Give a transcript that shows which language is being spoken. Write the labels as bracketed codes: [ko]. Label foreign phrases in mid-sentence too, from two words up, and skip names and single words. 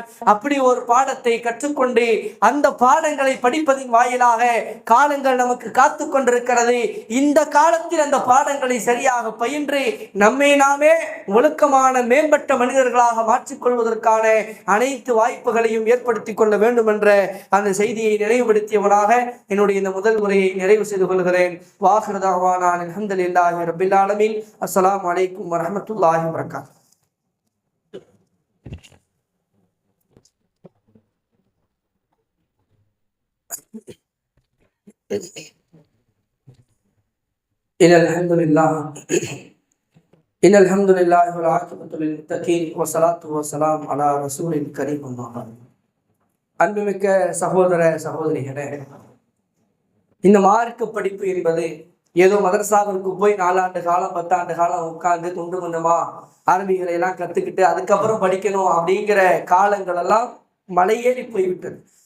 [ta] அப்படி ஒரு பாடத்தை கற்றுக்கொண்டு அந்த பாடங்களை படிப்பதின் வாயிலாக காலங்கள் நமக்கு காத்து கொண்டிருக்கிறது. இந்த காலத்தில் அந்த பாடங்களை சரியாக பயின்று நம்மை நாமே ஒழுக்கமான மேம்பட்ட மனிதர்களாக மாற்றிக்கொள்வதற்கான அனைத்து வாய்ப்புகளையும் ஏற்படுத்திக் கொள்ள வேண்டும் என்ற அந்த செய்தியை நினைவுபடுத்தியவனாக என்னுடைய இந்த முதல் உரையை நிறைவு செய்து கொள்கிறேன். [ar] وآخر دعوانا الحمد لله رب العالمين. السلام عليكم ورحمة الله وبركاته. إن الحمد لله والعاقبة للمتقين والصلاة والسلام على رسول الكريم. [ta] அன்புமிக்க சகோதர சகோதரிகளே, இந்த மார்க்க படிப்பு என்பது ஏதோ மதரசாவிற்கு போய் 4 ஆண்டு காலம் 10 ஆண்டு காலம் உட்கார்ந்து துண்டு கொஞ்சமா அரபிகளை எல்லாம் கத்துக்கிட்டு அதுக்கப்புறம் படிக்கணும் அப்படிங்கிற காலங்கள் எல்லாம் மலையேறி போய்விட்டது.